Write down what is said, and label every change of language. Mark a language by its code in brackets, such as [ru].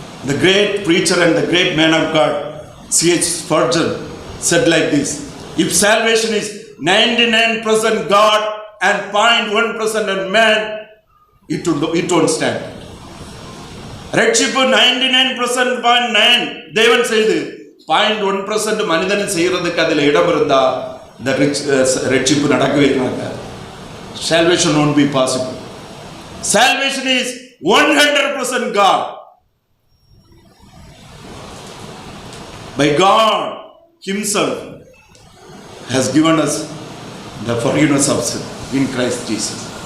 [en] The great preacher and the great man of God, C.H. Spurgeon, said like this: if salvation is 99% God and 0.1% man, it won't stand. [ta] ரட்சிப்பு 99.9 தேவன் செய்து 0.1% மனிதன் செய்யறதுக்கு அதில் இடம் இருந்தா இந்த ரட்சிப்பு நடக்கவே மாட்டாது. [en] Salvation won't be possible. Salvation is 100% God. By God Himself has given us the forgiveness of sin in Christ Jesus.